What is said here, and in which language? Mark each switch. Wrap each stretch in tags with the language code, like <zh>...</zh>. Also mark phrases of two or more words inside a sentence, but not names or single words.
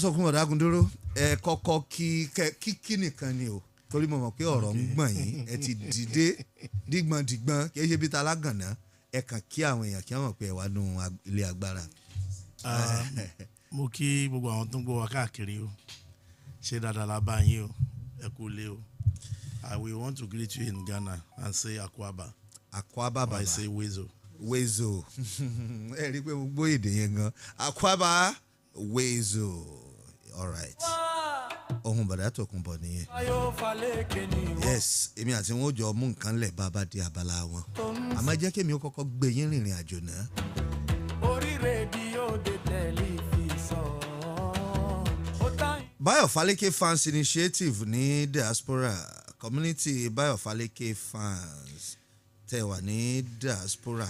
<yo>Sokun Dagunduro ẹ kọ́kọ́ kí nìkan ni o torí mo mọ̀ pé ọ̀rọ̀ ń gbọ̀n yín ẹ ti dìde dígbọ̀ndígbọ̀n kì í ṣe bí ta lágànná ẹ kàn kí àwọn èèyàn kí wọ́n mọ̀ pé ẹ wà nù ilé agbára. Mo kí gbogbo àwọn tó ń gbọ́ wa káàkiri o ṣe dáadáa la bá yín o ẹ kú lé o.</yo> <en>We want to greet you in Ghana and say Akwaba.</en> <yo>Akwaba baba.</yo> <en>I say Wezo. Wezo.</en> <yo>Ẹ rí i pé mo gbọ́ èdè yẹn gan.</yo> <en>Akwaba Wezo. All right.</en> <yo>Ohun bàdá tó kún bọ̀ nìyẹn. Yes, èmi àti wọn ò jọ mú nǹkan lẹ̀ bàbá di abala wọn. Àmọ́ jẹ́ kí èmi ó kọ́kọ́ gbé yín rìnrìn àjò náà. Orí rédíò dé tẹlifíṣàn. Bayo Faleke Fans Initiative ní</yo> <en>diaspora community</en> <yo>Bayo Faleke Fans tẹ́ wà ní diaspora.</yo>